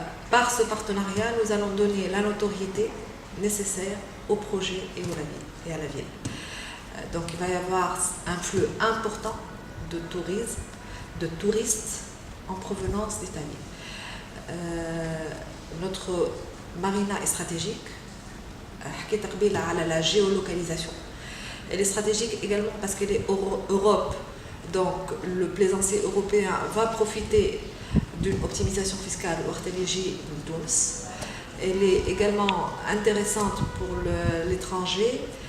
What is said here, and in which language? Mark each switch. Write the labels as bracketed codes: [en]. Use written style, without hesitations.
[fr] Par ce partenariat, nous allons donner la notoriété nécessaire au projet et à la ville. Donc il va y avoir un flux important de touristes en provenance d'Italie. Notre marina est stratégique. [ar] حكيت قبيلة على la géolocalisation. [fr] Elle est stratégique également parce qu'elle est Europe. Donc le plaisancier européen va profiter d'une optimisation fiscale [ar] وقت اللي يجي لتونس. [fr] Elle est également intéressante pour l'étranger.